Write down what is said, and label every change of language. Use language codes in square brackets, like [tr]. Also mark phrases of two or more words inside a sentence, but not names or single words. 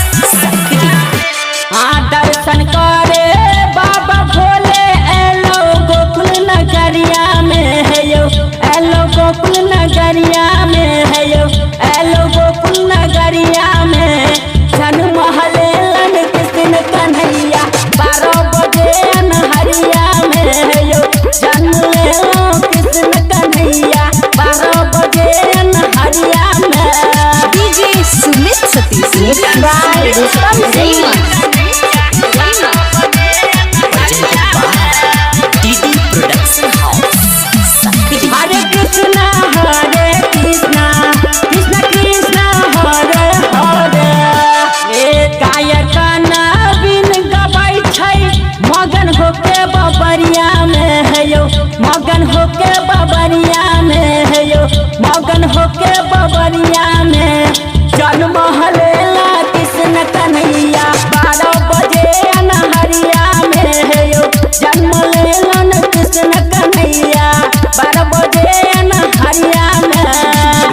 [mai] दर्शन करे बाबा भोले एलो गोकुल नगरिया में है यो, एलो गोकुल नगरिया में है यो, एलो गोकुल नगरिया में जन्म लेलन कृष्ण कन्हैया 12 बजे अन्हरिया में है यो, जन्म लेलन कृष्ण कन्हैया 12 बजे अन्हरिया में। [en] DJ Sumit Satish. Mixed by Rupal Singh. Presented by डीडी प्रोडक्शन हाउस। [mai] हरे कृष्णा कृष्णा कृष्णा हरे हरे। गायक नवीन गबै छै मगन होके बबरिया में है यो, मगन होके बबरिया में है यो, मगन होके बबरिया में जन्म लेला कृष्ण कन्हैया 12 बजे अन्हरिया में है यो, जन्म लेलन कृष्ण कन्हैया 12 बजे अन्हरिया में।